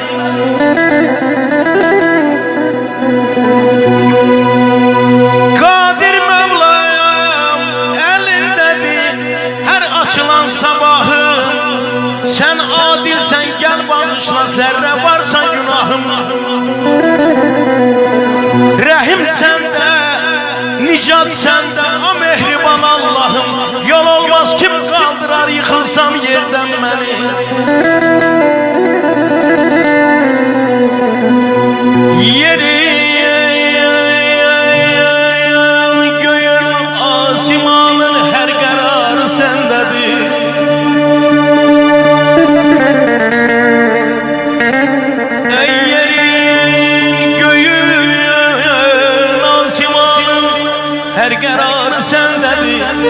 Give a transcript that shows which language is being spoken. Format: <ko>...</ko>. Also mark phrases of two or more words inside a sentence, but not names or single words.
<az>Qadir Mevlayam elindədir her açılan sabahım.</az> <tr>Sen adilsen gel bağışla, zerre varsa günahım.</tr> <az>Rəhim səndə, nicat səndə, o mehriban Allahım.</az> <tr>Yol olmaz kim kaldırar yıkılsam yerden beni. Yerin göğün asimanın her kararı sendedir. Ey yerin göğün asimanın her kararı sendedir.</tr>